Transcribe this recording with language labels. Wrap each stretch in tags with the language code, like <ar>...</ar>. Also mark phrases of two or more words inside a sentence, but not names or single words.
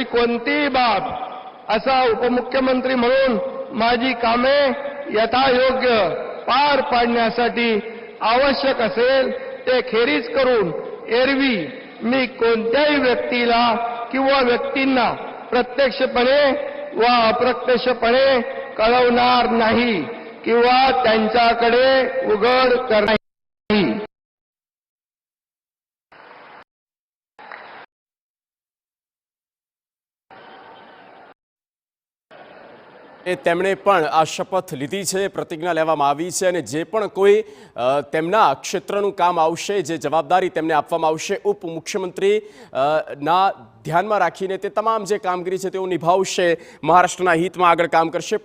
<mr>कोणतीही बाब असा उपमुख्यमंत्री म्हणून माझी कामे यथायोग्य पार पाडण्यासाठी आवश्यक असेल ते खेरीज करून एरवी मी कोणत्याही व्यक्तीला किंवा व्यक्तींना प्रत्यक्षपणे व अप्रत्यक्षपणे कळवणार नाही किंवा त्यांच्याकडे उघड करणार नाही.</mr> <gu>તેમણે પણ આ શપથ લીધી છે, પ્રતિજ્ઞા લેવામાં આવી છે અને જે પણ કોઈ તેમના ક્ષેત્રનું કામ આવશે, જે જવાબદારી તેમને આપવામાં આવશે ઉપમુખ્યમંત્રી ના ધ્યાનમાં રાખીને તે તમામ જે કામગીરી છે તેઓ નિભાવશે, મહારાષ્ટ્રના હિતમાં આગળ કામ કરશે.</gu>